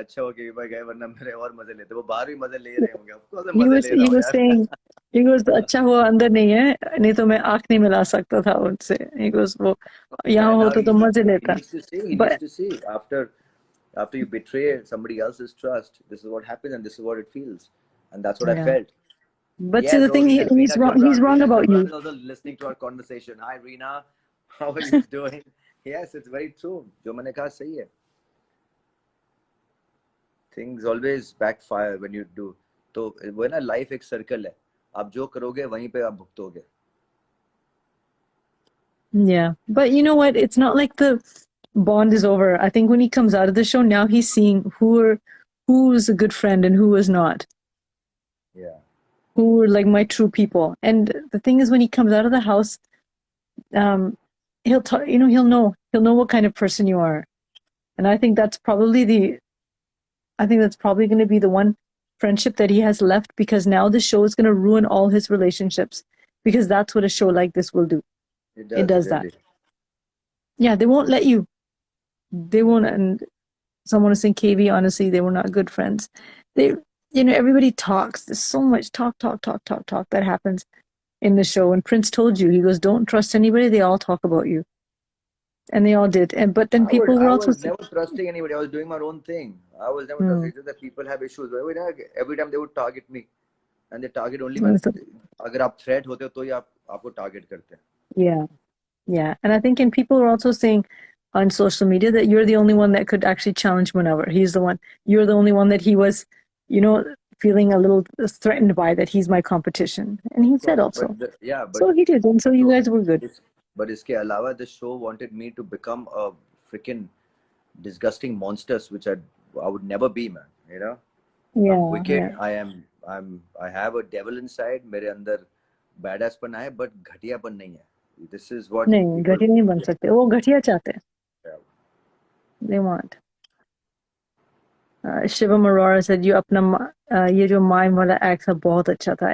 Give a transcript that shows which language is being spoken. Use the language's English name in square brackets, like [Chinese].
[Hindi] अच्छा हो केवी भाई गए वरना मेरे और मजे लेते. वो बाहर भी मजे ले रहे होंगे. [English] Of course [Hindi] मजे ले रहा हूँ यार. [English] saying, he goes, [Hindi] अच्छा हुआ अंदर नहीं है, नहीं तो मैं आँख नहीं मिला सकता था उनसे. [English] He goes, [Hindi] वो यहाँ होता तो मजे लेता. [English] He needs to see after you betray somebody else's trust, this is what happens and this is what it feels, and that's what I felt. But see, the thing, he's wrong. He's wrong about you. Is also listening to our conversation. Hi, Reena. How are you doing? Yes, it's very true. [Hindi] जो मैंने कहा सही है. [English] Things always backfire when you do. [Hindi] तो वो ना life एक circle है. आप जो करोगे वहीं पे आप भुगतोगे. [English] Yeah, but you know what? It's not like the bond is over. I think when he comes out of the show, now he's seeing who's a good friend and who is not. Yeah. Who are like my true people. And the thing is, when he comes out of the house, he'll talk, you know, he'll know what kind of person you are. And I think that's probably going to be the one friendship that he has left, because now the show is going to ruin all his relationships, because that's what a show like this will do. It does that. Really. Yeah, they won't let you. They won't. And someone was saying, KV, honestly, they were not good friends. They, everybody talks. There's so much talk that happens in the show. And Prince told you, he goes, don't trust anybody. They all talk about you. And they all did. But then people were also... I was never trusting anybody. I was doing my own thing. I was never trusting. It's just that people have issues. Every time they would target me. And they target only when... [Hindi] अगर आप threat होते हो तो ही आपको target करते हैं. [English] Yeah. And I think people are also saying on social media that you're the only one that could actually challenge Munawar. You're the only one that he was, feeling a little threatened by, that he's my competition. And he said also. So he did. And so you guys were good. But [Hindi] iske alawa, [English] the show wanted me to become a freaking disgusting monsters, which I would never be, man. Yeah. I'm wicked. Yeah. I have a devil inside. [Hindi] मेरे अंदर badass पन है, but घटियापन नहीं है. [English] This is what... [Hindi] नहीं, घटिया नहीं बन सकते. वो घटिया चाहते हैं. [English] Yeah. They want. [Hindi] Shivam Aurora [English] said, "You [Hindi] अपना ये जो mime वाला act था बहुत अच्छा था.